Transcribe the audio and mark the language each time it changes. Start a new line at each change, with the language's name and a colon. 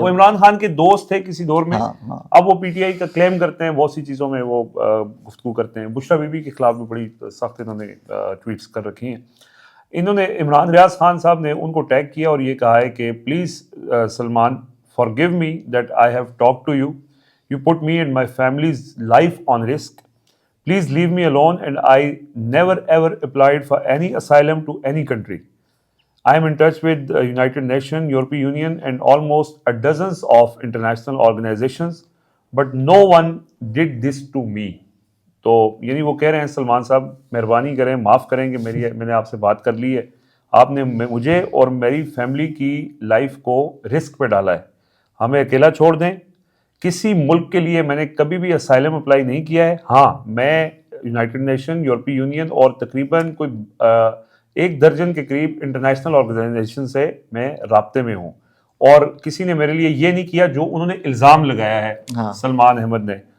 Hindi: वो इमरान खान के दोस्त थे किसी दौर में। अब वो पीटीआई का क्लेम करते हैं, बहुत सी चीज़ों में वो गुफ्तगू करते हैं। बुशरा बीबी के खिलाफ भी बड़ी सख्त इन्होंने ट्वीट्स कर रखी हैं। इन्होंने इमरान रियाज खान साहब ने उनको टैग किया और ये कहा है कि please Salman,
English: forgive me that I have talked to you. You put me and my family's life on risk. Please leave me alone, and I never ever applied for any asylum to any country. I am in touch with the United Nations, European Union, and almost a dozens of international organizations, but no one did this to me.
Hindi: तो यानी वो कह रहे हैं सलमान साहब, मेहरबानी करें, माफ़ करेंगे, मैंने आपसे बात कर ली है, आपने मुझे और मेरी फैमिली की लाइफ को रिस्क पे डाला है, हमें अकेला छोड़ दें। किसी मुल्क के लिए मैंने कभी भी असाइलम अप्लाई नहीं किया है। हाँ, मैं यूनाइटेड नेशन, यूरोपीय यूनियन और तकरीबन कोई 1 दर्जन के करीब इंटरनेशनल ऑर्गेनाइजेशन से मैं राब्ते में हूँ, और किसी ने मेरे लिए ये नहीं किया जो उन्होंने इल्ज़ाम लगाया है सलमान अहमद ने।